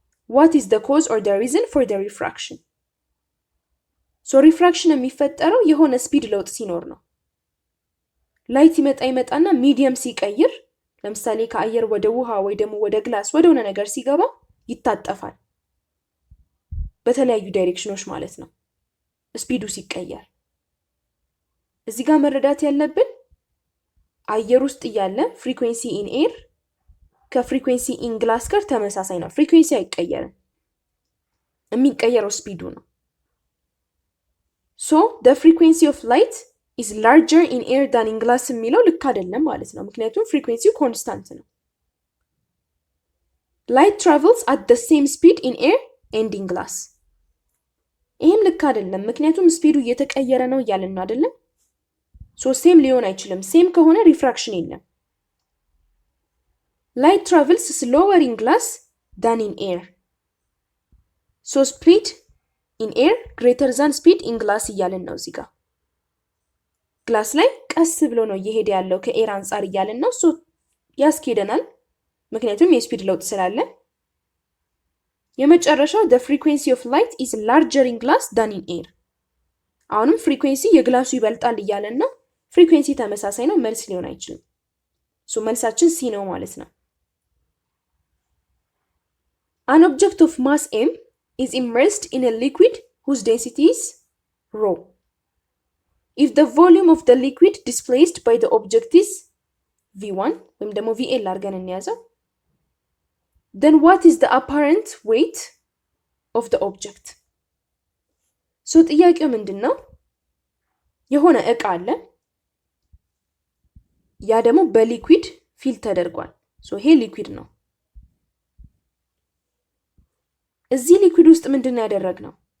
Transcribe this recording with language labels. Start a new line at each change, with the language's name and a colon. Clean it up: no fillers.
English: What is the cause or the reason for the refraction?
Amharic: So refraction የሚፈጠረው የሆነ ስፒድ ለውጥ ሲኖር ነው። ላይት ይመጣና ሚዲየም ሲቀይር ለምሳሌ ከአየር ወደ ውሃ ወይ ደግሞ ወደ ግላስ ወደ ሆነ ነገር ሲገባ ይታጠፋል። በተለያዩ ዳይሬክሽኖች ማለት ነው። ስፒዱ ሲቀየር እዚህ ጋር መረዳት ያለብን አየር ውስጥ ያለ ፍሪኩዌንሲ ኢን ኤር ከፍሪኩዌንሲ ኢን ግላስ ጋር ተመሳሳይ ነው። ፍሪኩዌንሲ አይቀየርም። የሚቀየረው ስፒዱ ነው።
English: So the frequency of light is larger in air than in glass
Amharic: የሚለው ልክ አይደለም ማለት ነው። ምክንያቱም ፍሪኩዌንሲው ኮንስታንት ነው።
English: Light travels at the same speed in air and in glass.
Amharic: ይሄም ልክ አይደለም። ምክንያቱም ስፒዱ እየተቀየረ ነው እያልን ነው አይደለም?
English: So
Amharic: ሴም ሊሆን አይችልም። ሴም ከሆነ ሪፍራክሽን የለም።
English: Light travels slower in glass than in air. So speed in air greater than speed in glass
Amharic: እያልን ነው እዚህ ጋር። ግላስ ላይ ቀስ ብሎ ነው እየሄደ ያለው ከኤር አንፃር እያልን ነው። ሶ ያስኬደናል ምክንያቱም የስፒድ ለውጥ ስላለ። የመጨረሻው
English: the frequency of light is larger in glass than in air.
Amharic: አሁንም ፍሪኩዌንሲ የግላሱ ይበልጣል እያልን ነው። ፍሪኩዌንሲ ተመሳሳይ ነው፣ መልስ ሊሆን አይችልም። ሶ መልሳችን ሲ ነው ማለት ነው።
English: An object of mass m is immersed in a liquid whose density is rho. If the volume of the liquid displaced by the object is V1,
Amharic: ወይም ደግሞ VL አድርገን እንያዘው,
English: then what is the apparent weight of the object?
Amharic: So ጥያቄው ምንድነው? የሆነ እቃ አለ፣ ያ ደግሞ በሊኩዊድ ፊል ተደርጓል። ሶ ይሄ ሊኩዊድ ነው። እዚህ ሊኩዊድ ውስጥ ምንድነው ያደረግነው?